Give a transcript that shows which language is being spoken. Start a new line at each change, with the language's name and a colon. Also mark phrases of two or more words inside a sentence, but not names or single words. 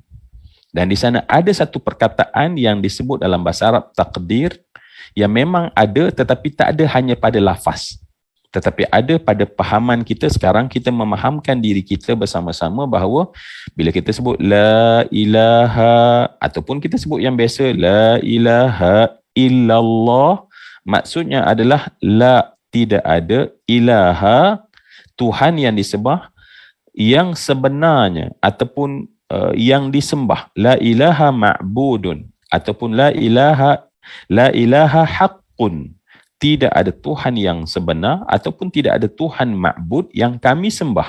Malay: Dan di sana ada satu perkataan yang disebut dalam bahasa Arab takdir, yang memang ada tetapi tak ada hanya pada lafaz. Tetapi ada pada pahaman kita sekarang, kita memahamkan diri kita bersama-sama bahawa bila kita sebut
Arabic: لا إله,
Malay: ataupun kita sebut yang biasa
Arabic: لا إله إلا الله,
Malay: maksudnya adalah la, tidak ada, ilaha, Tuhan yang disembah yang sebenarnya ataupun yang disembah,
Arabic: لا إله معبود, ataupun la إله حق,
Malay: tidak ada Tuhan yang sebenar ataupun tidak ada Tuhan ma'bud yang kami sembah.